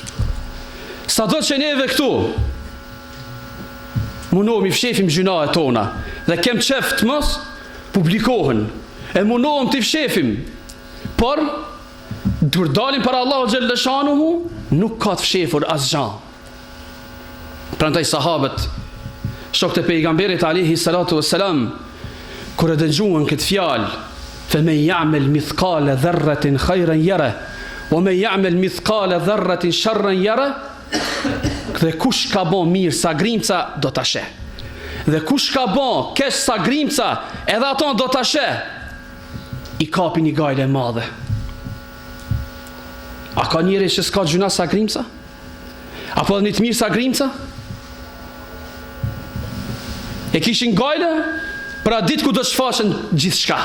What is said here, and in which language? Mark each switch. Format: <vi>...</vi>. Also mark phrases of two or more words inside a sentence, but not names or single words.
<sq>Sa do që neve këtu mundohemi fshefim gjunahe tona dhe kem qef të mos publikohen, e mundohem të fshefim, por kur dalim para Allahu</sq> <ar>جل شأنه</ar> <sq>nuk ka të fshefur asgjë. Prandaj sahabët, shokët e pejgamberit</sq> <ar>عليه الصلاة والسلام,</ar> <sq>kur e dëgjuan këtë fjalë,</sq> <ar>"فمن يعمل مثقال ذرة خيرا يره، ومن يعمل مثقال ذرة شرا يره",</ar> <sq>dhe kush ka bën mirë sa grimca do ta sheh. Dhe kush ka bën keq sa grimca, edhe ato do ta sheh. I kapi një gajle e madhe. A ka njëri që s'ka gjuna sa grimca? Apo dhe një të mirë sa grimca? E kishin gajle për atë ditë ku do të shfaqen gjithë shka.</sq>